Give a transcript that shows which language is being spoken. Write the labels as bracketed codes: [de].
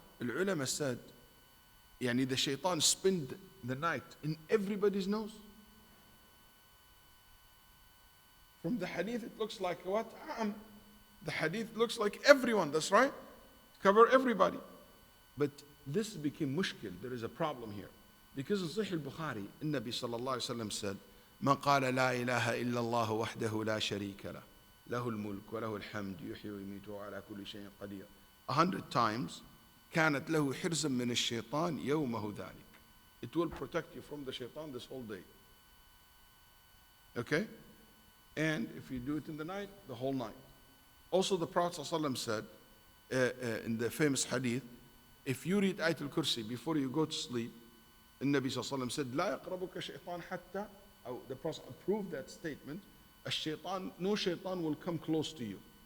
[en] The ulama said, the shaitan spend the night in everybody's nose. From the hadith, it looks like what? The hadith looks like everyone, that's right. Cover everybody. But this became mushkil. There is a problem here. Because in Sahih al-Bukhari, Nabi sallallahu alayhi wa sallam said, [ar] من قال لا إله إلا الله وحده لا شريك له له الملك وله الحمد يحيي ويميت وعلى كل شيء قدير [en] 100 times [ar] كانت له حرزا من الشيطان يومه ذلك. [en] It will protect you from the shaitan this whole day. Okay? And if you do it in the night, the whole night. Also the Prophet ﷺ said in the famous hadith, if you read Ayatul Kursi before you go to sleep, the Nabi ﷺ said, [ar] لا يقربك شيطان حتى, [en] the Prophet approved that statement, no shaitan will come close to you.